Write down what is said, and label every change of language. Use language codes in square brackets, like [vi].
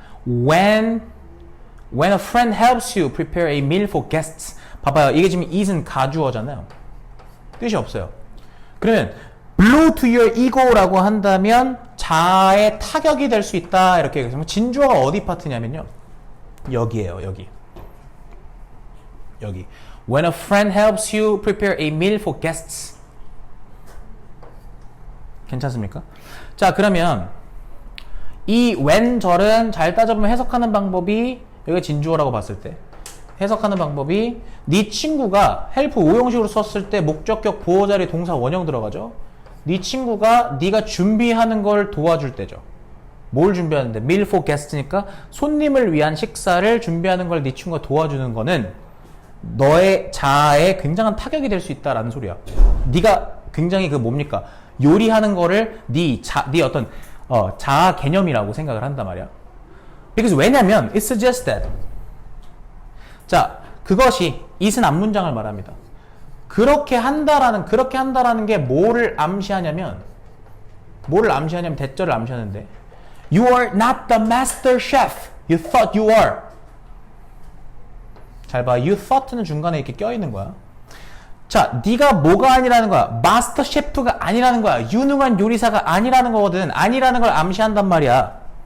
[en] When a friend helps you prepare a meal for guests. [ko] 봐봐요. 이게 지금 it은 가주어잖아요. 뜻이 없어요. 그러면 [en] blow to your ego [ko] 라고 한다면 자아의 타격이 될 수 있다. 이렇게 얘기해서 진주어가 어디 파트냐면요. 여기에요. 여기. [en] When a friend helps you prepare a meal for guests. [ko] 괜찮습니까? 자, 그러면 이 when 절은 잘 따져보면 해석하는 방법이, 여기가 진주어라고 봤을 때 해석하는 방법이, 네 친구가 help 오형식으로 썼을 때 목적격 보호자리 동사 원형 들어가죠. 네 친구가 네가 준비하는 걸 도와줄 때죠. 뭘 준비하는데? meal for guest니까 손님을 위한 식사를 준비하는 걸 네 친구가 도와주는 거는 너의 자아에 굉장한 타격이 될 수 있다라는 소리야. 네가 굉장히 그 뭡니까? 요리하는 거를 네 어떤 자아 개념이라고 생각을 한단 말이야. [en] because [ko] 왜냐면 [en] it suggests that. [ko] 자, 그것이 it은 앞문장을 말합니다. 그렇게 한다라는 게 뭐를 암시하냐면 대절을 암시하는데, [en] you are not the master chef you thought you are. [ko] 잘 봐. you thought는 중간에 이렇게 껴있는 거야. 자, 네가 뭐가 아니라는 거야? 마스터 셰프가 아니라는 거야. 유능한 요리사가 아니라는 거거든. 아니라는 걸 암시한단 말이야.